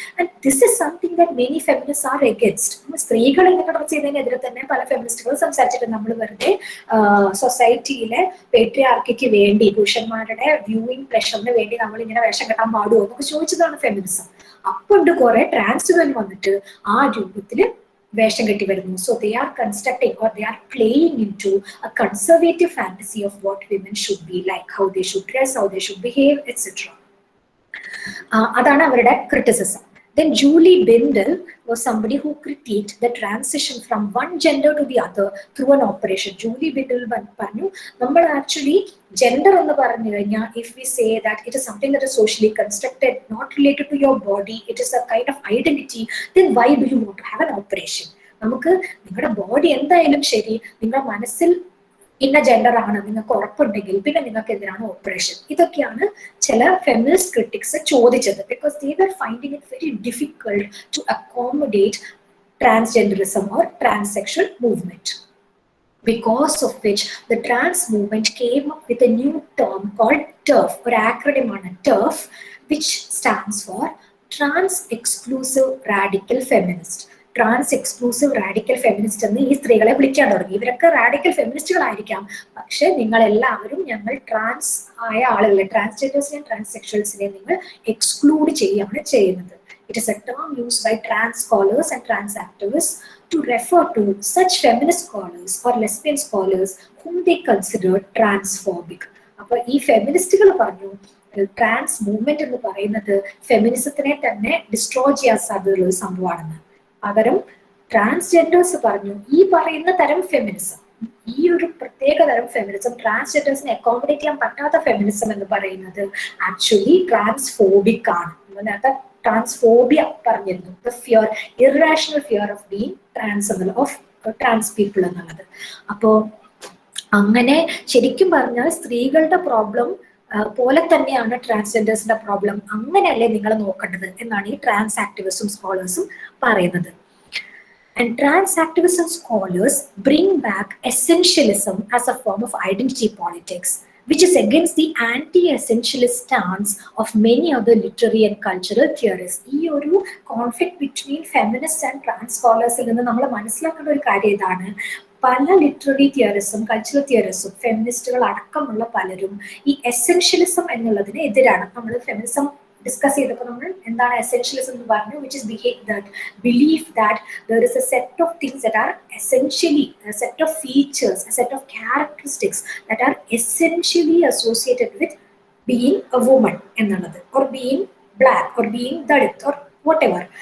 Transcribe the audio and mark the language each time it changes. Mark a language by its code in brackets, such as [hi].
[en] And this is something that many feminist are against. [ml] സ്ത്രീകൾ ഇങ്ങനെ dress ചെയ്യുന്നതിനെതിരെ തന്നെ പല ഫെമിനിസ്റ്റുകളും സംസാരിച്ചിട്ട് നമ്മൾ വെറുതെ സൊസൈറ്റിയിലെ പേട്രിയാർക്കിക്ക് വേണ്ടി പുരുഷന്മാരുടെ വ്യൂയിങ് പ്ലഷറിന് വേണ്ടി നമ്മൾ ഇങ്ങനെ വേഷം കെട്ടാൻ പാടുമോ എന്നൊക്കെ ചോദിച്ചതാണ് ഫെമിനിസം. അപ്പുണ്ട് കുറെ ട്രാൻസുകൾ വന്നിട്ട് ആ രൂപത്തിൽ വേഷം കെട്ടി വരുന്നു. [en] So they are constructing or they are playing into a conservative fantasy of what women should be like, how they should dress, how they should behave etcetera. [ml] അതാണ് അവരുടെ criticism. [en] Then Julie Bindel was somebody who critiqued the transition from one gender to the other through an operation. Julie Bindel [ml] പറഞ്ഞു, നമ്മൾ actually gender എന്ന് പറഞ്ഞു കഴിഞ്ഞാൽ [en] if we say that it is something that is socially constructed, not related to your body, it is a kind of identity, then why do you want to have an operation? [ml] നമുക്ക് നിങ്ങളുടെ body എന്തായാലും ശരി, നിങ്ങളുടെ മനസ്സിൽ ഇന്ന gender ആണ് നിങ്ങൾക്ക് ഉറപ്പുണ്ടെങ്കിൽ പിന്നെ നിങ്ങൾക്ക് എന്തിനാണ് ഓപ്പറേഷൻ? ഇതൊക്കെയാണ് ചില ഫെമിനിസ്റ്റ് ക്രിറ്റിക്സ് ചോദിച്ചത്. [en] Because they were finding it very difficult to accommodate transgenderism or transsexual movement. Because of which the trans movement came up with a new term called TERF, or acronym on TERF, which stands for Trans Exclusive Radical Feminist. [ml] Trans exclusive radical feminist എന്ന് ഈ സ്ത്രീകളെ വിളിക്കാൻ തുടങ്ങി. ഇവരൊക്കെ radical ഫെമിനിസ്റ്റുകളായിരിക്കാം, പക്ഷെ നിങ്ങളെല്ലാവരും ഞങ്ങൾ trans ആയ ആളുകളെ, ട്രാൻസ്ജെൻഡേഴ്സിനെയും ട്രാൻസ്സെക്ഷൽസിനെയും നിങ്ങൾ എക്സ്ക്ലൂഡ് ചെയ്യുകയാണ് ചെയ്യുന്നത്. [en] It is a term used by trans scholars and trans activists to refer to such feminist scholars or lesbian scholars whom they consider transphobic. [ml] അപ്പോൾ ഈ ഫെമിനിസ്റ്റുകൾ പറഞ്ഞു ട്രാൻസ് മൂവ്മെന്റ് എന്ന് പറയുന്നത് ഫെമിനിസത്തിനെ തന്നെ ഡിസ്ട്രോയ് ചെയ്യാൻ സാധ്യതയുള്ള ഒരു സംഭവമാണെന്ന്. പകരം ട്രാൻസ്ജെൻഡേഴ്സ് പറഞ്ഞു ഈ പറയുന്ന തരം ഫെമിനിസം, ഈ ഒരു പ്രത്യേക തരം ഫെമിനിസം, ട്രാൻസ്ജെൻഡേഴ്സിനെ അക്കോമഡേറ്റ് ചെയ്യാൻ പറ്റാത്ത ഫെമിനിസം എന്ന് പറയുന്നത് ആക്ച്വലി ട്രാൻസ്ഫോബിക് ആണ്. നേരത്തെ ട്രാൻസ്ഫോബിയ പറഞ്ഞിരുന്നു, [en] the fear, irrational fear of being trans [ml] എന്നുള്ള, [en] of trans people [ml] എന്നുള്ളത്. അപ്പോ അങ്ങനെ ശരിക്കും പറഞ്ഞാൽ സ്ത്രീകളുടെ പ്രോബ്ലം പോലെ തന്നെയാണ് ട്രാൻസ്ജെൻഡേഴ്സിന്റെ പ്രോബ്ലം, അങ്ങനെയല്ലേ നിങ്ങൾ നോക്കേണ്ടത് എന്നാണ് ഈ ട്രാൻസ് ആക്ടിവിസ്റ്റും സ്കോളേഴ്സും പറയുന്നത്. [en] And trans activists and scholars bring back essentialism as a form of identity politics, which is against the anti-essentialist stance of many other literary and cultural theorists. [ml] ഈ ഒരു conflict between feminist and trans സ്കോളേഴ്സിൽ നിന്ന് നമ്മൾ മനസ്സിലാക്കേണ്ട ഒരു കാര്യം ഇതാണ്. പല literary തിയറിസും cultural തിയറിസും ഫെമിനിസ്റ്റുകൾ അടക്കമുള്ള പലരും ഈ എസെൻഷ്യലിസം എന്നുള്ളതിന് എതിരാണ്. നമ്മൾ ഫെമിനിസം ഡിസ്കസ് ചെയ്തപ്പോൾ നമ്മൾ എന്താണ് എസെൻഷ്യലിസം എന്ന് പറഞ്ഞു, [en] which is belief that there is a set of things that are essentially, a set of features, a set of characteristics that are essentially associated with being a woman [ml] എന്നുള്ളത്, [en] Or being black, or being Dalit, or whatever.